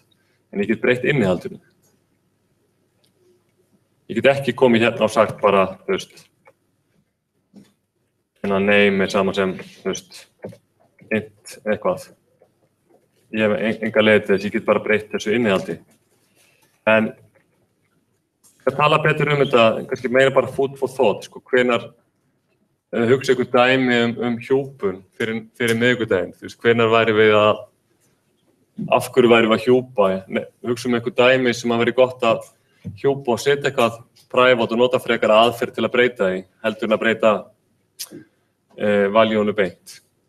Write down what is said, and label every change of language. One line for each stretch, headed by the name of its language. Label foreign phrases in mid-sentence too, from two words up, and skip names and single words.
Icelandic: En ég get breytt innihaldinu. Ég get ekki komið hérna og sagt bara, name er saman sem, int eitthvað. Ég hef enga leið til þess, ég get bara breytt þessu innihaldi. En að tala betur þetta, kannski meira bara
English: food for thought,
Icelandic: hvenær hugsa ykkur dæmi hjúpun fyrir miðvikudaginn. Hvenær væri við af hverju væri við að hjúpa? Hugsa ykkur dæmi sem að veri gott að hjúpa og setja eitthvað private og nota frekar aðferð til að breyta því, heldur en að breyta valjónu beint.